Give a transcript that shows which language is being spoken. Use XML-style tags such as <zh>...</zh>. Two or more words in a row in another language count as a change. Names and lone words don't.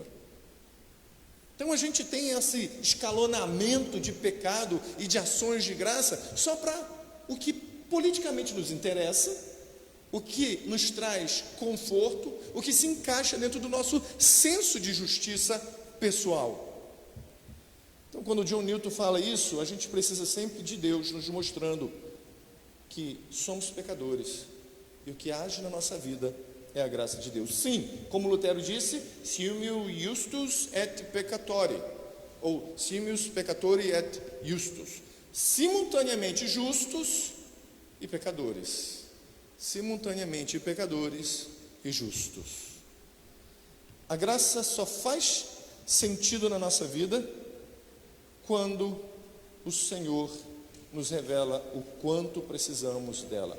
<pt>Então a gente tem esse escalonamento de pecado e de ações de graça só para o que politicamente nos interessa, o que nos traz conforto, o que se encaixa dentro do nosso senso de justiça pessoal. Então quando John Newton fala isso, a gente precisa sempre de Deus nos mostrando que somos pecadores e o que age na nossa vida é a graça de Deus. Sim, como Lutero disse,</pt> <la>simul justus et peccatori, ou simul peccatori et justus,</la> <pt>simultaneamente justos e pecadores, simultaneamente pecadores e justos. A graça só faz sentido na nossa vida quando o Senhor nos revela o quanto precisamos dela.</pt>